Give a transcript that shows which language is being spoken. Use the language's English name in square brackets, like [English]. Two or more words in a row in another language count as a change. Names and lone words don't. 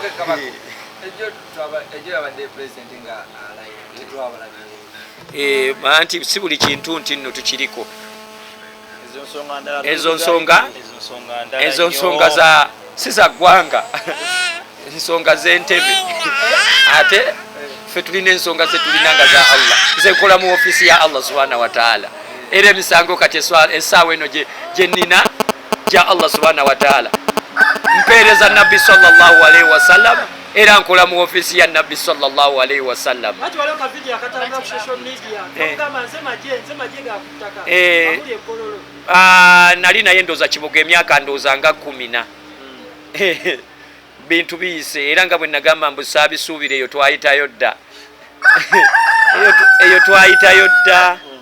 [Ganda] Anti si buli kintu nti nno tukiriko ezo nsonga za si za ggwanga ensonga z'entebe ate ffe tulina ensonga zetulinanga za Allah zekola mu ofisi ya Allah [Arabic] سبحانه وتعالى. [Ganda] Era emisango kati essaawa eno gye nnina gya Allah [Arabic] سبحانه وتعالى [Ganda] mpeereza Nabbi [Arabic] صلى الله عليه وسلم [Ganda] era nkola mu ofisi ya Nabbi [Arabic] صلى الله عليه وسلم. [Ganda] Nali naye ndooza kibuga emyaka ndooza nga 10 bintu biyise era nga bwe nagamba mbu saabisuubire eyo twayitayo dda eyo twayitayo dda.